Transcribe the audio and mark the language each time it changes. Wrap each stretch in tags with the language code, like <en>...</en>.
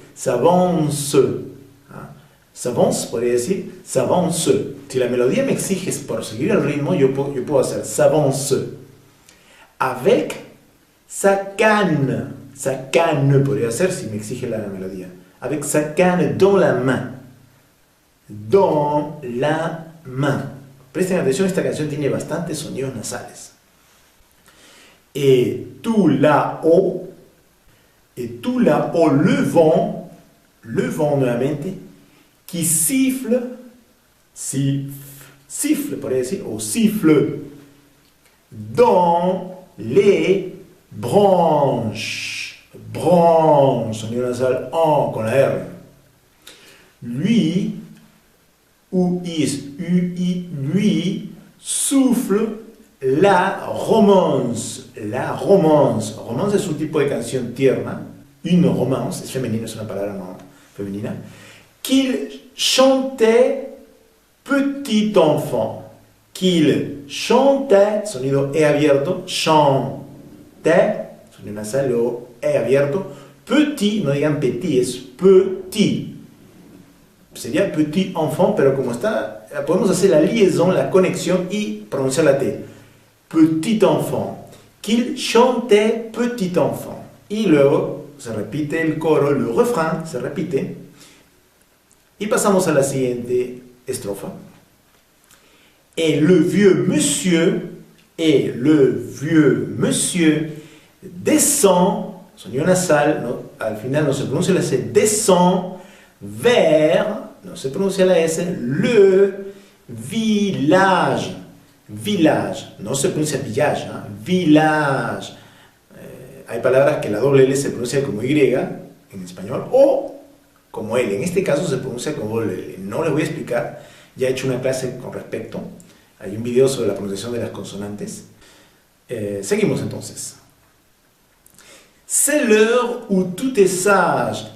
<fr>S'avance. S'avance,</fr> <es>podría decir,</es> <fr>s'avance.</fr> <es>Si la melodía me exige por seguir el ritmo, yo puedo hacer s'avance.</es> <fr>Avec sa canne. Sa canne</fr> <es>podría ser si me exige la melodía.</es> <fr>Avec sa canne dans la main. Dans la main.</fr> <es>Presten atención, esta canción tiene bastantes sonidos nasales.</es> <fr>Et tout là-haut, le vent</fr> <es>nuevamente,</es> <fr>qui siffle, siffle,</fr> <es>podría decir,</es> <fr>o siffle, dans les branches,</fr> <es>sonido nasal en con la R.</es> <fr>Lui, lui, souffle la romance.</fr> <es>Romance es un tipo de canción tierna.</es> <fr>Une romance,</fr> <es>es femenina, es una palabra no femenina.</es> <fr>Qu'il chantait petit enfant. Qu'il chantait,</fr> <es>sonido E abierto, chantait, sonido nasal, o E abierto. Petit, no digan petit, es petit. Sería petit enfant, pero como está, podemos hacer la liaison, la conexión y pronunciar la T.</es> <fr>Petit enfant. Qu'il chantait petit enfant.</fr> <es>Y luego se repite el coro, el refrán se repite. Y pasamos a la siguiente estrofa.</es> <fr>Et le vieux monsieur descend,</fr> <es>sonido nasal, ¿no? Al final no se pronuncia la C,</es> <fr>descend vers,</fr> <es>no se pronuncia la S,</es> <fr>le village.</fr> <es>Village, no se pronuncia village, ¿eh? Village. Hay palabras que la doble L se pronuncia como Y en español o como L. En este caso se pronuncia como doble L. No les voy a explicar, ya he hecho una clase con respecto. Hay un video sobre la pronunciación de las consonantes. Seguimos entonces.</es> <fr>C'est l'heure où tout est sage.</fr>